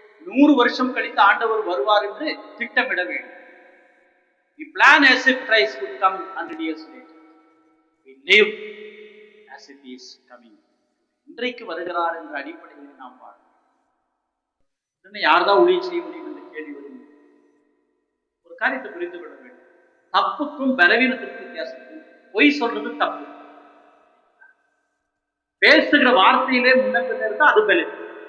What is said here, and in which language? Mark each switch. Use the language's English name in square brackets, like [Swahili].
[Tamil] 100 வருஷம் கழித்து ஆண்டவர் வருவார் என்று திட்டமிட வேண்டும். [English] We plan as if Christ would come 100 years later. We live as if he is coming. [Tamil] இன்றைக்கு வருகிறார் என்ற அடிப்படையில் நாம் வாழ. யார்தான் ஊழியம் செய்ய முடியும் என்ற கேள்வி வரும். ஒரு காரியத்தை புரிந்து கொள்ள வேண்டும். தப்புக்கும் பலவீனத்திற்கும் வித்தியாசம். பொய் சொல்றது தப்பு, பேசுகிற வார்த்தையிலே முன்னேற்றம் இருந்தா அது பலவீனம்.